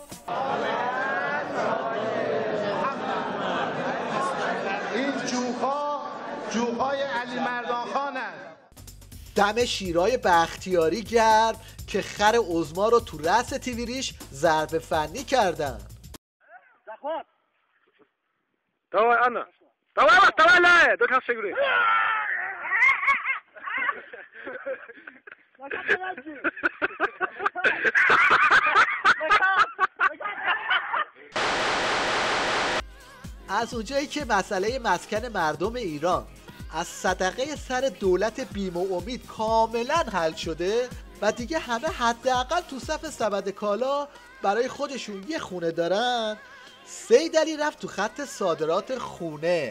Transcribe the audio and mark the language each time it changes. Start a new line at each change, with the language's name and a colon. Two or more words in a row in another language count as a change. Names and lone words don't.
Persian: این جوخای علی مردان خان است. دم شیرای بختیاری گرم که خر عظما رو تو رأس تیویریش ضرب فنی کردن.
Russian: Давай, Анна. Давай, Лая, до конца игры.
Persian: از اونجایی که مسئله مسکن مردم ایران از صدقه سر دولت بیم و امید کاملا حل شده و دیگه همه حداقل تو صف سبد کالا برای خودشون یه خونه دارن، سید علی رفت تو خط صادرات خونه.